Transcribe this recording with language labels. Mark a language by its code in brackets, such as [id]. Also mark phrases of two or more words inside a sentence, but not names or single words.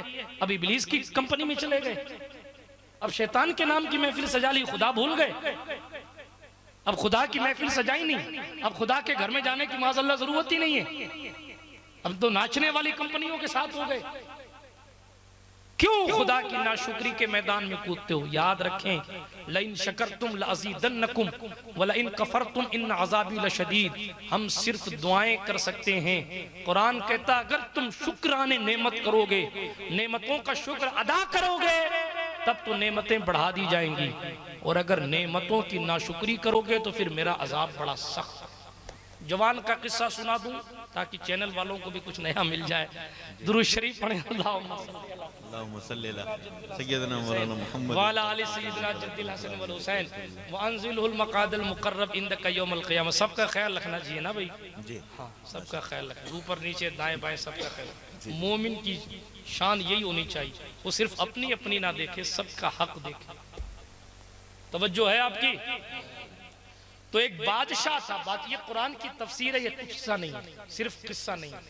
[hi] अब इब्लीस की कंपनी में चले गए, अब शैतान के नाम की महफिल सजा ली, खुदा भूल गए। अब खुदा की महफिल सजाई नहीं, अब खुदा के घर में जाने की माज़अल्लाह जरूरत ही नहीं है। अब तो नाचने वाली कंपनियों के साथ हो गए। क्यों खुदा की नाशुक्री के मैदान में कूदते हो? याद रखें, [ar] لئن شكرتم لأزيدنكم ولئن كفرتم إن عذابي لشديد. [hi] हम सिर्फ दुआएं कर सकते हैं। कुरान कहता अगर तुम शुक्राने नेमत करोगे, नेमतों का शुक्र अदा करोगे, तब तो नेमतें बढ़ा दी जाएंगी। और अगर नेमतों की नाशुक्री करोगे तो फिर मेरा अजाब बड़ा सख्त। जवान का किस्सा सुना दूं ताकि चैनल वालों को भी कुछ नया मिल जाए। दुरूद शरीफ पढ़ें। [ar] اللهم صل على سيدنا مولانا محمد وعلى آل سيدنا جد الحسن والحسين وأنزله المقعد المقرب عندك يوم القيامة. [hi] सबका ख्याल रखना चाहिए ना भाई जी, हाँ सबका ख्याल रखना, ऊपर नीचे दाएं बाएं सबका ख्याल। मोमिन की शान यही होनी चाहिए, वो सिर्फ अपनी अपनी ना देखे, सबका हक देखे। तवज्जो है आपकी? तो एक बादशाह था, बात ये कुरान की तफसीर है, ये किस्सा नहीं है, सिर्फ किस्सा नहीं है।